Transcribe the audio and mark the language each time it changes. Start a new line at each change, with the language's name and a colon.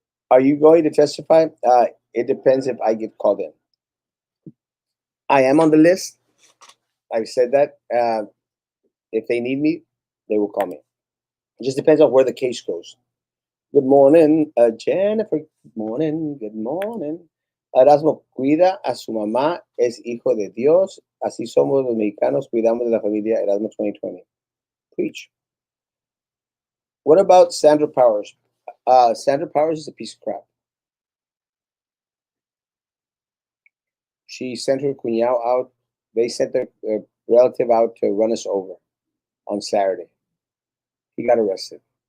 English: Are you going to testify? It depends if I get called in. I am on the list. I've said that. If they need me, they will call me. It just depends on where the case goes. Good morning, Jennifer. Good morning. Good morning.
Spanish: Erasmo, cuida a su mamá, es hijo de Dios. Así somos los mexicanos, cuidamos de la familia.
English: Erasmo 2020. Preach. What about Sandra Powers? Sandra Powers is a piece of crap. She sent her cuñado out. They sent their relative out to run us over on Saturday. He got arrested.